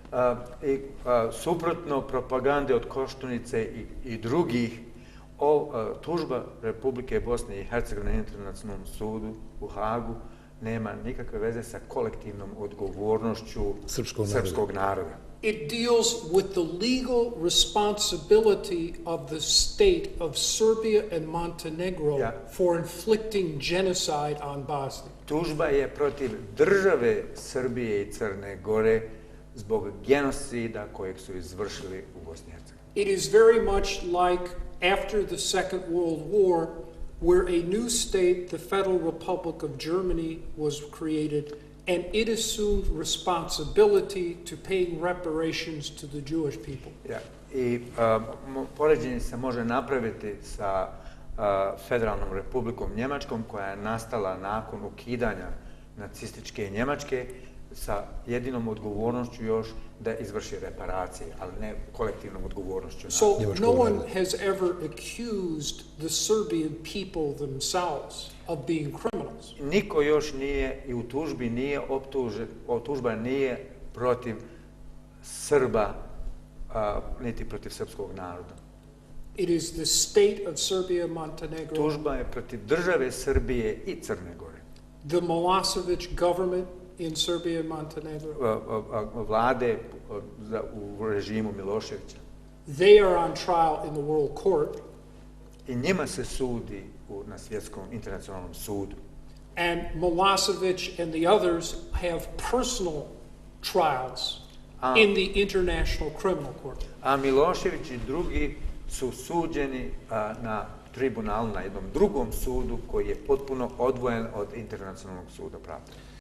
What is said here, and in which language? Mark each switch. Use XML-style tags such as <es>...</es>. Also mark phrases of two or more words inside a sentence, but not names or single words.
<bs>Suprotno propagande od Koštunice i drugih, tužba Republike Bosne i Hercegovine na Internacionalnom sudu u Hagu nema nikakve veze sa kolektivnom odgovornošću srpskog naroda.</bs> <en>It deals with the legal responsibility of the state of Serbia and Montenegro for inflicting genocide on Bosnia.</en> <bs>Tužba je protiv države Srbije i Crne Gore zbog genocida kojeg su izvršili u Bosni i Hercegovini.</bs> <en>It is very much like after the Second World War, where a new state, the Federal Republic of Germany, was created, and it assumed responsibility to paying reparations to the Jewish people.</en> <bs>I poređenje se može napraviti sa Federalnom republikom Njemačkom, koja je nastala nakon ukidanja nacističke Njemačke, sa jedinom odgovornošću još da izvrši reparacije, ali ne kolektivnom odgovornošću.</bs> <en>So no one has ever accused the Serbian people themselves of being criminals.</en> <bs>Niko još nije i u tužbi nije optužen, tužba nije protiv Srba, niti protiv srpskog naroda.</bs> <en>It is the state of Serbia and Montenegro.</en> <bs>Tužba je protiv države Srbije i Crne Gore.</bs> <en>The Milosevic government in Serbia and Montenegro.</en> <bs>Vlade u režimu Miloševića.</bs> <en>They are on trial in the World Court.</en> <bs>I njima se sudi na svjetskom internacionalnom sudu.</bs> <en>And Milosevic and the others have personal trials in the International Criminal Court.</en> <bs>A Milošević i drugi su suđeni na tribunalu, na jednom drugom sudu koji je potpuno odvojen od Internacionalnog suda pravde.</bs>